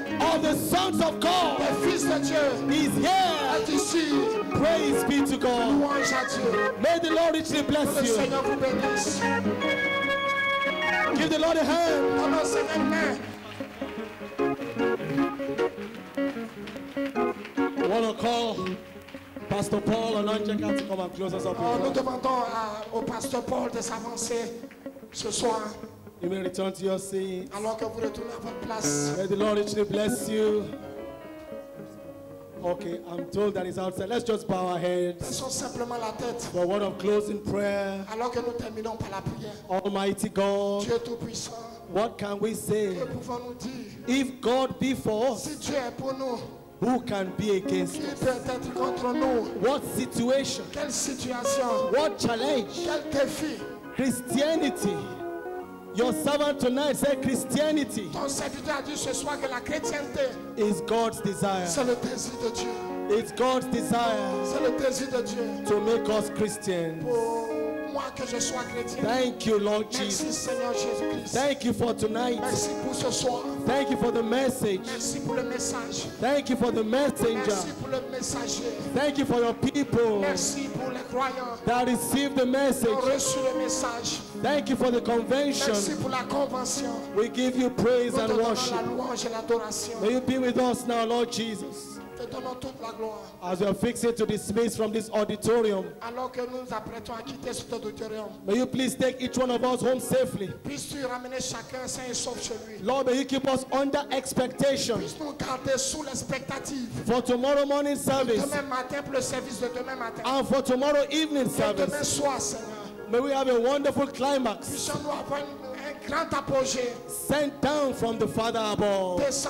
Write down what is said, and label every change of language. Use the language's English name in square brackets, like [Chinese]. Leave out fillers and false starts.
[English] of the sons of God [French] des fils de Dieu [English] is here. [French] est ici. [English] Praise be to God. [French] Louange à Dieu. [English] May the Lord richly [French] Que [English] bless [French] le [English] you. [French] Seigneur vous bénisse. [English] Give the Lord a hand. [French] Donne au Seigneur une main. [English] I want to call Pastor Paul and Anjeka to come and close us up in [French] Nous [English] prayer. [French] demandons au pasteur Paul de s'avancer ce soir [English] You may return to your seat. [French] alors que vous retournez à votre place. [English] May the Lord richly bless you. Okay, I'm told that it's outside. Let's just bow our heads [French] Baissons simplement la tête [English] for a word of closing prayer. [French] alors que nous terminons par la prière. [English] Almighty God, [French] Dieu Tout-Puissant, [English] what can we say? [French] que pouvons-nous dire? [English] If God be for us, [French] Si Dieu est pour nous, [English] who can be against [French] qui [English] us? [French] peut être contre nous? [English] What situation? [French] Quelle situation? [English] What challenge? [French] Quel défi? [English] Christianity. Your servant tonight said Christianity [French] Ton serviteur a dit ce soir que la chrétienté, [English] is God's desire. [French] c'est le désir de Dieu. [English] It's God's desire [French] C'est le désir de Dieu. [English] to make us Christians. [French] Pour moi que je sois chrétien. [English] Thank you, Lord [French] Merci [English] Jesus. [French] Seigneur Jésus-Christ. [English] Thank you for tonight. [French] Merci pour ce soir. [English] Thank you for the message. [French] Merci pour le message. [English] Thank you for the messenger. [French] Merci pour le messager. [English] Thank you for your people [French] Merci pour les croyants [English] that received the [French] qui ont [English] message. [French] reçu le message. [English] Thank you for the convention. [French] Merci pour la convention. [English] We give you praise [French] Nous te [English] and [French] donnons la [English] worship. [French] louange et l'adoration. [English] May you be with us now, Lord Jesus, [French] Te donnons toute la gloire. [English] as we are fixing to dismiss from this auditorium. [French] Alors que nous nous apprêtons à quitter cet auditorium, [English] May you please take each one of us home safely. [French] puisses-tu ramener chacun sain et sauf chez lui. [English] Lord, may you keep us under expectation [French] Puisses-nous garder sous l'expectative. [English] for tomorrow morning service [French] Demain matin pour le service de demain matin. [English] and for tomorrow evening [French] Et demain [English] service. [French] soir, Seigneur, [English] May we have a wonderful climax [French] puissions-nous avoir un grand apogée. [English] sent down from the Father above.